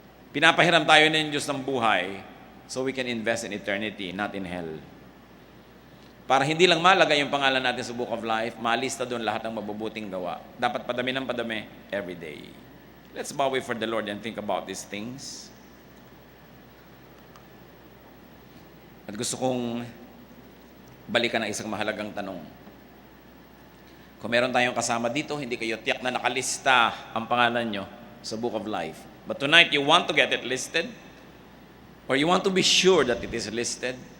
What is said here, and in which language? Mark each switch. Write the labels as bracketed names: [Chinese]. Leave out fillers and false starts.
[Filipino] Pinapahiram tayo ng Diyos ng buhay [English] so we can invest in eternity, not in hell. [Filipino] Para hindi lang malagay yung pangalan natin sa Book of Life, malista doon lahat ng mabubuting gawa. Dapat padami ng padami [English] every day. Let's bow before the Lord and think about these things. [Filipino] At gusto kong balikan ang isang mahalagang tanong. Kung meron tayong kasama dito, hindi kayo tiyak na nakalista ang pangalan nyo sa Book of Life. [English] But tonight, you want to get it listed? Or you want to be sure that it is listed?